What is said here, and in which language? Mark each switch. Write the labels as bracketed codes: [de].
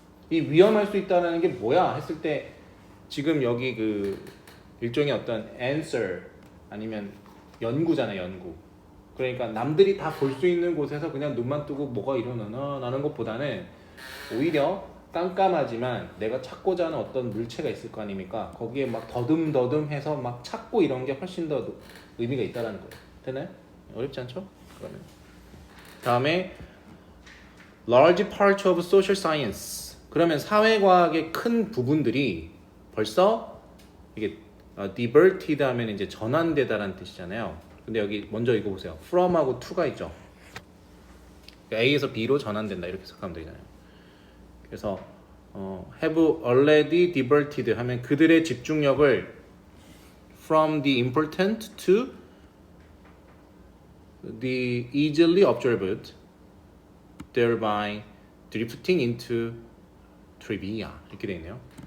[ko] 이 위험할 수 있다는 게 뭐야 했을 때 지금 여기 그 일종의 어떤 answer 아니면 연구잖아요. 연구. 그러니까 남들이 다 볼 수 있는 곳에서 그냥 눈만 뜨고 뭐가 일어나나 라는 것보다는 오히려 깜깜하지만 내가 찾고자 하는 어떤 물체가 있을 거 아닙니까? 거기에 막 더듬더듬해서 막 찾고 이런 게 훨씬 더 의미가 있다는 거예요. 되나요? 어렵지 않죠? 그러면 다음에 [en] large part of social science. [ko] 그러면 사회과학의 큰 부분들이 벌써 이게 diverted 하면 이제 전환되다라는 뜻이잖아요. 근데 여기 먼저 이거 보세요. from하고 to가 있죠. A에서 B로 전환된다 이렇게 생각하면 되잖아요. [en] 그래서 have already diverted [ko] 하면 그들의 집중력을 [en] from the important to the easily observed, thereby drifting into trivia [ko] 이렇게 되어 있네요.